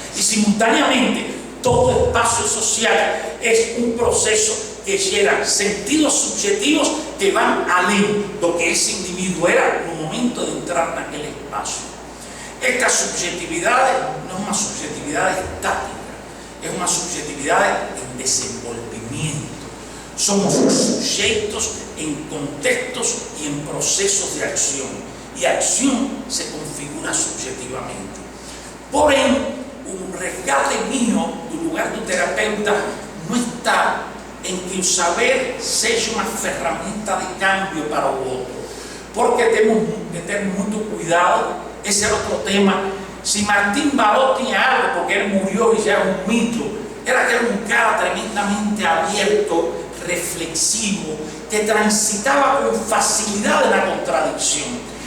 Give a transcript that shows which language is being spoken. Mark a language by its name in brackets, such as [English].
[Portuguese] E, simultaneamente, todo espaço social é um processo que gera sentidos subjetivos que vão além do que esse indivíduo era no momento de entrar naquele espaço. Esta subjetividade não é uma subjetividade estática, [Spanish] es una subjetividad en desenvolvimiento. Somos sujetos en contextos y en procesos de acción. Y acción se configura subjetivamente. [Portuguese] Porém, un resgate mío do lugar do terapeuta [Spanish] no está en que [Portuguese] o saber seja uma ferramenta de cambio para o outro. Porque temos que ter muito cuidado, esse era outro tema. Se Martín Baró tinha algo, porque ele murió e já é um mito, era que era um cara tremendamente aberto, reflexivo, que transitava com facilidade na contradição.